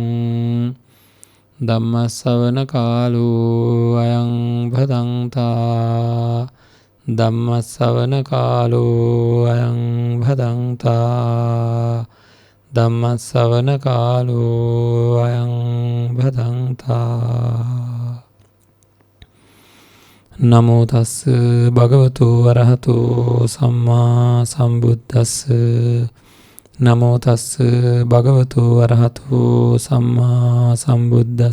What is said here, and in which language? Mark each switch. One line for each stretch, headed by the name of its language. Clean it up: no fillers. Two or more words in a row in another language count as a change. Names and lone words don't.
Pali: ධම්ම ශ්‍රවණ කාලෝ අයං භදංතා ධම්ම ශ්‍රවණ කාලෝ අයං භදංතා ධම්ම ශ්‍රවණ කාලෝ අයං භදංතා. නමෝ තස් භගවතු වරහතෝ සම්මා සම්බුද්දස්ස. නමෝ තස් භගවතු වරහතෝ සම්මා සම්බුද්දස්ස.